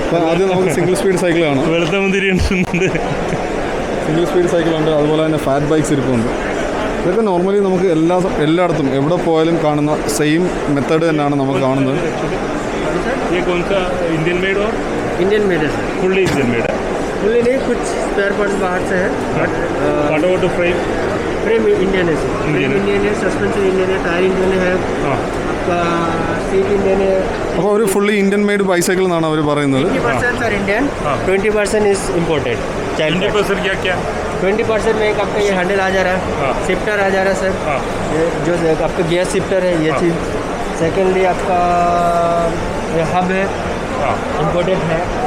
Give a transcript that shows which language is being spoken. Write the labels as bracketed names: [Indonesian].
[Malayalam] ആദ്യം നമുക്ക് single speed cycle കാണാം. വെളുത്ത മുന്തിരി ഉണ്ട്, സിംഗിൾ സ്പീഡ് സൈക്കിളുണ്ട്, അതുപോലെ തന്നെ ഫാറ്റ് ബൈക്സ് ഇരിപ്പുണ്ട്. ഇതൊക്കെ നോർമലി നമുക്ക് എല്ലായിടത്തും എവിടെ പോയാലും കാണുന്ന സെയിം മെത്തേഡ് തന്നെയാണ് നമുക്ക് കാണുന്നത്. [Hindi] इंडियन मेड और इंडियन मेड है सर, फुल्ली इंडियन मेड है. फुल्ली नहीं, कुछ स्पेयर पार्ट्स बाहर से है. [English] what about the [Hindi] frame Indian है सर, फ्रेम इंडियन है, सस्पेंशन इंडियन है, टायर इंडियन है, आपका सीट इंडियन है. [Malayalam] അപ്പോൾ ഒരു ഫുള്ളി ഇന്ത്യൻ മെയ്ഡ് ബൈസൈക്കിൾ എന്നാണ് അവർ പറയുന്നത്. [Hindi] 80% सर इंडियन, 20% इज इम्पोर्टेड. 20% क्या 20% में एक आपका ये हैंडल आ जा रहा है, शिफ्टर आ जा रहा है सर, जो आपका गियर शिफ्टर है ये चीज़. सेकेंडली आपका ये हब है, इम्पोर्टेड है.